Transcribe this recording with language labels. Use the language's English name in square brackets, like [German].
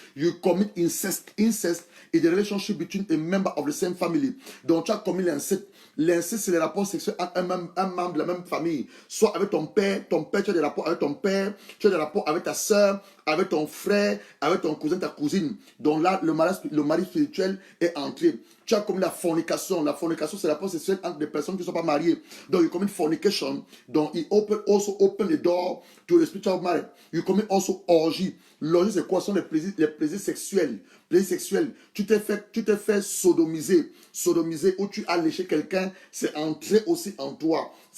[English] You commit incest. Incest is the relationship between a member of the same family. [French] Donc tu as commis l'inceste. L'inceste, c'est les rapports sexuels entre un membre de la même famille. Soit avec ton père, tu as des rapports avec ton père, tu as des rapports avec ta soeur, avec ton frère, avec ton cousin, ta cousine. Donc là, le mari spirituel est entré. Tu as commis la fornication. La fornication, c'est la rapport sexuel entre des personnes qui ne sont pas mariées. [English] Donc, you commit fornication. Donc, il also open the door to the spiritual marriage. You commit also orgie. [French] L'orgie, c'est quoi? Ce sont les plaisirs sexuels. Tu t'es fait sodomiser. Sodomiser, où tu as léché quelqu'un, c'est entré aussi en toi.